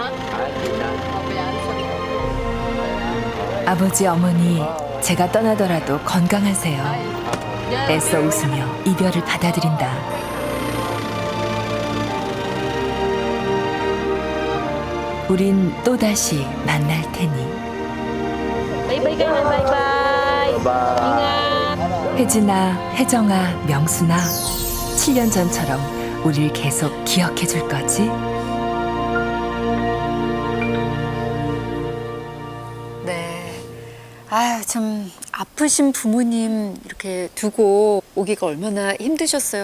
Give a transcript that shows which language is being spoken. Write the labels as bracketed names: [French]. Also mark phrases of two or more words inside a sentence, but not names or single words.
[Korean] 아버지, 어머니, 제가 떠나더라도 건강하세요. 애써 웃으며 이별을 받아들인다. 우린 또다시 만날 테니. [Filipino] Bye-bye kayo. Bye-bye. [Korean] 혜진아, 혜정아, 명순아, 7년 전처럼 우릴 계속 기억해 줄 거지? 네. 아유, 참 아프신 부모님 이렇게 두고 오기가 얼마나 힘드셨어요.